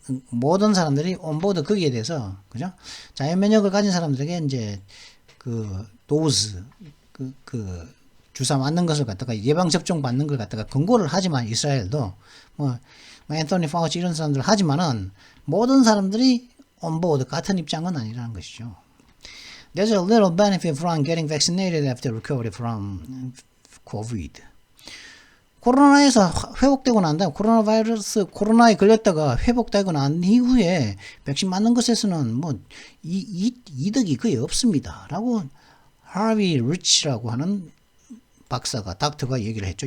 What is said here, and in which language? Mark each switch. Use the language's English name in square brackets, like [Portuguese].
[Korean] 모든 사람들이 온보드 거기에 대해서 그죠? 자연 면역을 가진 사람들에게 이제 그 도즈 그 주사 맞는 것을 갖다가 예방 접종 받는 걸 갖다가 권고를 하지만 이스라엘도 뭐 앤토니 파우치 이런 사람들 하지만은 모든 사람들이 온보드 같은 입장은 아니라는 것이죠. [English] There's a little benefit from getting vaccinated after recovery from COVID. [Korean] 코로나에서 회복되고 난 다음 코로나에 걸렸다가 회복되고 난 이후에 백신 맞는 것에서는 뭐 이득이 거의 없습니다. 라고 하비 리치라고 하는 박사가 닥터가 얘기를 했죠.